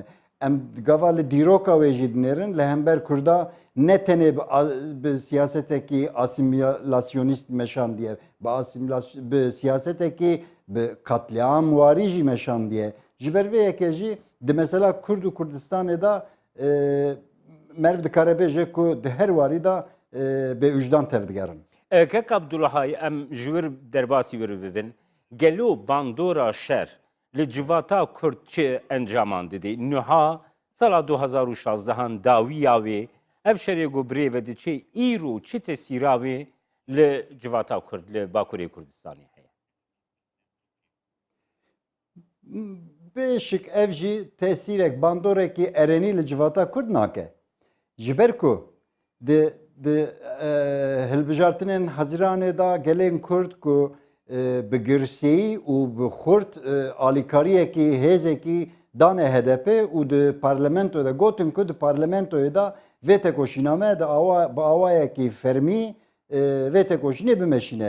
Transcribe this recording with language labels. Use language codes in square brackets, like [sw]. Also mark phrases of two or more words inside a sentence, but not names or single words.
[ku] Em gava li dîroka wê jî dinêrin li hember Kurda ne tenê bi siyasetekî asimilasyonîst meşan diye bi siyasetekî bi katliam warî jî meşan diye. Ji ber vê yekê jî di mesela Kurd û Kurdistanê da meriv dikare bêje ku di her warî da bêûjdan tev digerin. Kek Abdulhay em ji wir derbasî wir bibin گلو باندورا شر لجواتا کرد چه انجامان دیدی نها سال 2016 داوی آوی اف شری گبری و دی چه ایرو چه تسیراوی لجواتا کرد لباکوری کردستانی هست Beşik ev jî tesîrek bandorekî erenî li civata Kurd nake. Ji ber ku di hilbijartinên Hezîranê da gelên Kurd ku bi girseyî û bi xurt alîkariyekî hêzekî dane HDP û di parlamentoda gotin ku di parlamentoyê da vê tekoşîname bi awayekî fermî vê tekoşînê bimeşîne.